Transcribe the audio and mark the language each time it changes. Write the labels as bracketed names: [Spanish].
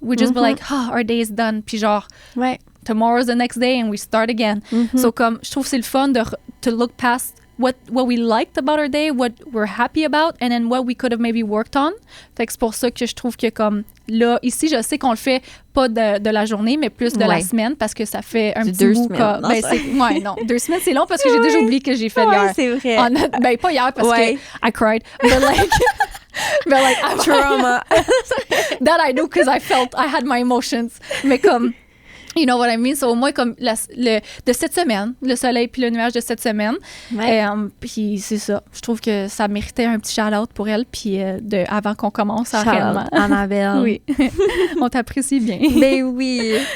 [English] We just be like, our day is done. [French] Puis genre, Ouais. [English] tomorrow's the next day and we start again. So [French] comme, je trouve que c'est le fun [English] to look past what we liked about our day, what we're happy about, and then what we could have maybe worked on. [French] Fait que c'est pour ça que je trouve que comme, là, ici, je sais qu'on le fait pas de la journée, mais plus de la semaine parce que ça fait un petit 2 bout. semaines. Non, Ouais, non. 2 semaines, c'est long parce que j'ai déjà oublié que j'ai fait hier. c'est vrai. Ben, pas hier parce que [English] I cried. But like, Trauma. that I know because I had my emotions. [French] Mais comme, [English] you know what I mean? [French] So au moins comme de cette semaine, le soleil puis le nuage de cette semaine. Ouais. Puis c'est ça. Je trouve que ça méritait un petit shout-out pour elle puis avant qu'on commence Shout-out, réellement. Annabelle. Oui. On t'apprécie bien. Ben oui.